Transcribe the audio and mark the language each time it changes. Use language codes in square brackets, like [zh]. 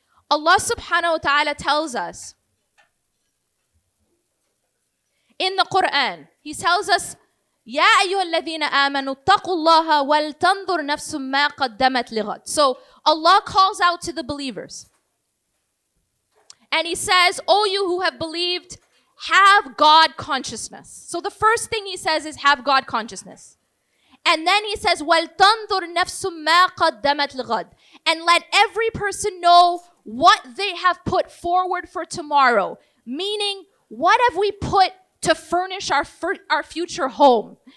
[en] Allah subhanahu wa ta'ala tells us in the Quran, He tells us, [ar] يَا أَيُّهَا الَّذِينَ آمَنُوا اتَّقُوا اللَّهَ وَلْتَنْظُرْ نَفْسٌ مَا قَدَّمَتْ لِغَدٍ. [en] So Allah calls out to the believers. And He says, O you who have believed, have God consciousness. So the first thing He says is have God consciousness. And then He says, [ar] وَلْتَنْظُرْ نَفْسٌ مَا قَدَّمَتْ لِغَدٍ. [en] And let every person know what they have put forward for tomorrow. Meaning, what have we put to furnish our future home?